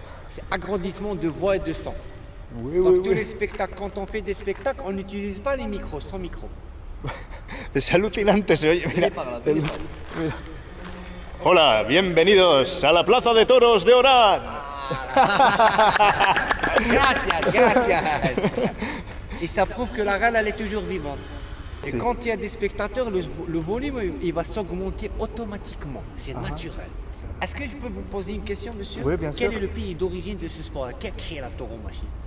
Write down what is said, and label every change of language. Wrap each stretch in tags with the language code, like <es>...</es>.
<fr>C'est agrandissement de voix et de son. Donc tous les spectacles, quand on fait des spectacles, on n'utilise pas les micros, sans micro.</fr> <es>Es alucinante, se oye, mira. Mira. Hola, bienvenidos a la Plaza de Toros de Orán. Gracias.</es> <fr>Et ça prouve que la reine, elle est toujours vivante. Et quand il y a des spectateurs, le volume, il va s'augmenter automatiquement. C'est naturel. Est-ce que je peux vous poser une question, monsieur? Oui, bien sûr. Quel est le pays d'origine de ce sport? Qui a créé la tauromachie?</fr>